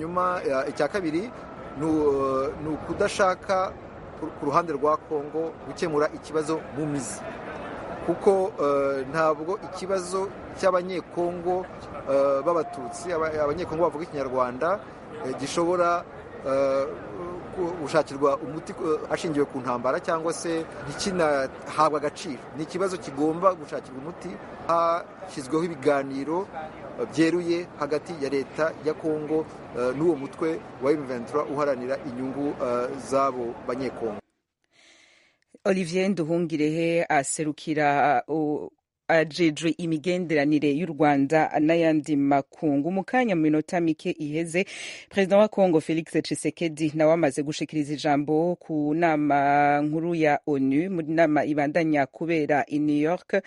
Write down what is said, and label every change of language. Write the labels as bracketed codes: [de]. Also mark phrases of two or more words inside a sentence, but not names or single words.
[rw] Hanyuma icya kabiri ni ukudashaka ku ruhande rwa Kongo gukemura ikibazo mu mizi, kuko ntabwo ikibazo cy'abanyekongo b'abatutsi, abanyekongo bavuga ikinyarwanda gishobora gushakirwa umuti hashingiwe ku ntambara cyangwa se ntikinahabwa agaciro. Ni ikibazo kigomba gushakirwa umuti hashyizweho ibiganiro byeruye hagati ya leta ya Kongo n'uwo mutwe wa M23 uharanira inyungu z'abo banyekongo. [rn] Olivier Nduhungirehe aserukira ajejwe imigenderanire y'u Rwanda n'ayandi makungu. Mu kanya mu minota mike iheze, Perezida wa Kongo Felix Tshisekedi nawe amaze gushikiriza ijambo ku nama nkuru ya ONU, mu nama ibandanya kubera i New York.